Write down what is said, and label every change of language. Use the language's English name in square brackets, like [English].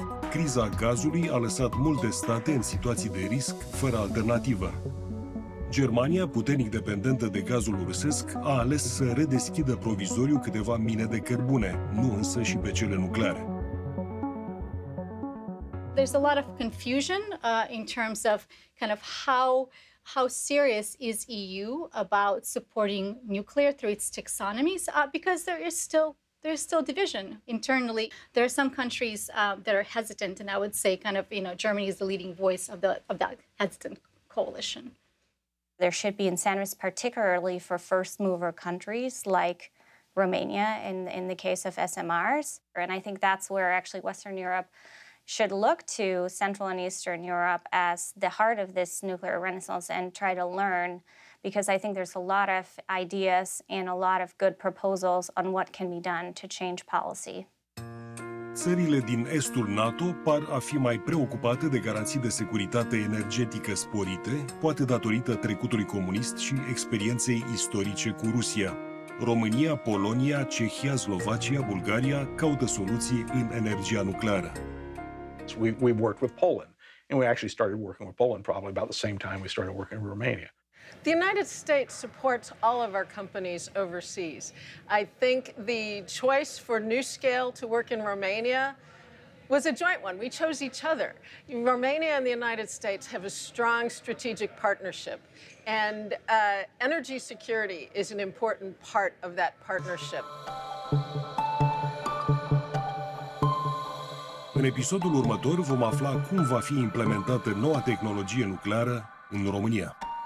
[Romanian] Criza gazului a lăsat multe state în situații de risc fără alternativă. Germania, puternic dependentă de gazul rusesc, a ales să redeschidă provizoriu câteva mine de cărbune, nu însă și pe cele nucleare. [English] There's a lot of confusion in terms of kind of how serious is EU about supporting nuclear through its taxonomies, because there's still division internally. There are some countries that are hesitant, and I would say kind of, Germany is the leading voice of that hesitant coalition. There should be incentives, particularly for first mover countries like Romania in the case of SMRs. And I think that's where actually Western Europe should look to Central and Eastern Europe as the heart of this nuclear renaissance and try to learn, because I think there's a lot of ideas and a lot of good proposals on what can be done to change policy. [Romanian] Țările din estul NATO par a fi mai preocupate de garanții de securitate energetică sporite, poate datorită trecutului comunist și experienței istorice cu Rusia. România, Polonia, Cehia, Slovacia, Bulgaria caută soluții în energia nucleară. [English] We've worked with Poland, and we actually started working with Poland probably about the same time we started working with Romania. The United States supports all of our companies overseas. I think the choice for NuScale to work in Romania was a joint one. We chose each other. Romania and the United States have a strong strategic partnership, and energy security is an important part of that partnership. [Romanian] În episodul următor vom afla cum va fi implementată noua tehnologie nucleară în România.